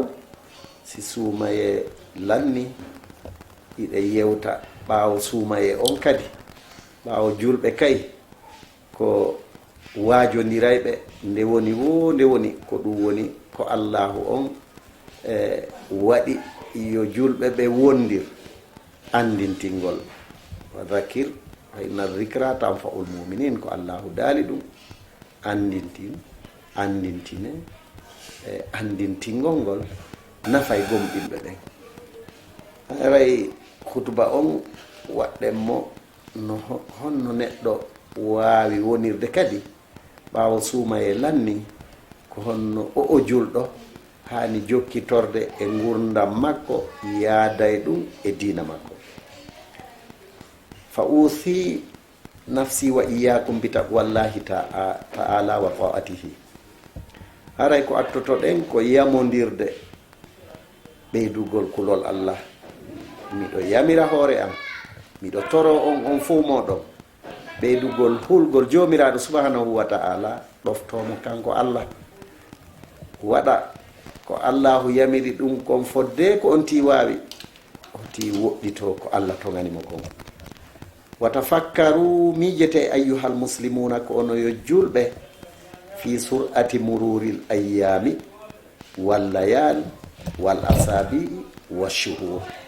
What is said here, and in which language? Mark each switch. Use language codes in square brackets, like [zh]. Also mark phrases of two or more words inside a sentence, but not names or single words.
[ff] si suumaye lanni hiɗe yewta ɓaawo suumaye on kadi ɓaawo julɓe kay ko waajondirayɓe nde woni ko ɗum woni ko allahu on waɗi yo julɓe ɓe wondir andintingol [ar] وذكر فإن الذكرى تنفع المؤمنين [ff] ko allahu daali ɗum andintine andintingol ngol nafay gomɗinɓe ɓen aray hutuba on waɗɗen mo no honno neɗɗo waawi wonirde kadi ɓaawo suumaye lanni ko honno o julɗo hani jokkitorde e gurdam makko yaaday ɗum e diina makko [ar] فأوصي نفسي وإياكم بتقوى الله تعالى وطاعته aray ko attotoɗen ko yamodirde ɓeydugol kulol allah [ff] miɗo yamira hoore am miɗo toro on fof moɗon ɓeydugol hulgol jomiraɗo subhanahu [ar] وتعالى [ff] ɗoftomo kanko allah waɗa ko allahu yamiri ɗum kon fodde ko on ti wawi on ti woɗɗito ko allah toganimo kon [ar] وتفكروا [ff] miijete [ar] أيها المسلمون [ff] ko ono yo julɓe [ar] في سرعة مرور الأيام والليالي والأسابيع والشهور